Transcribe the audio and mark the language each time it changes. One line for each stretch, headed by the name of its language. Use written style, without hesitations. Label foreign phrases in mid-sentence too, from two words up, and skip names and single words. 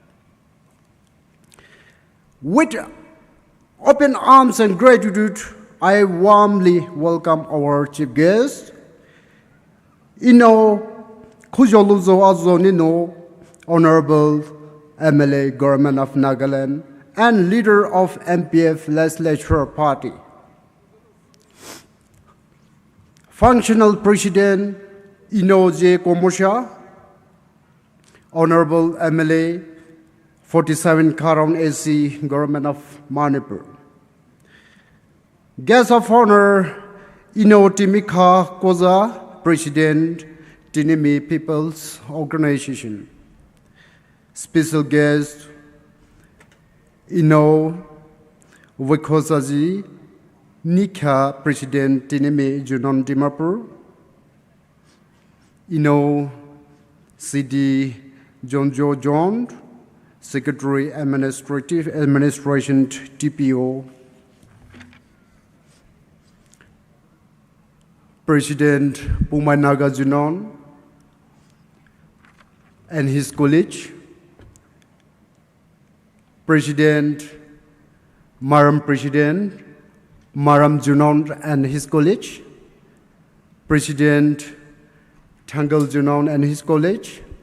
English: With open arms and gratitude, I warmly welcome our chief guest, Honorable MLA Government of Nagaland and leader of MPF Legislature Party. Functional President J. Komosha, Honorable MLA 47 Kharon AC, Government of Manipur. Guest of Honor Timika Koza, President Tinimi People's Organization. Special guest Wikozaji Nika, President Tinimi Junon Dimapur. CD Jonjo John, Secretary Administration TPO. President Poumai Naga Junon and his college. President Maram President, Maram Junon and his college, President Tangal Junon and his college,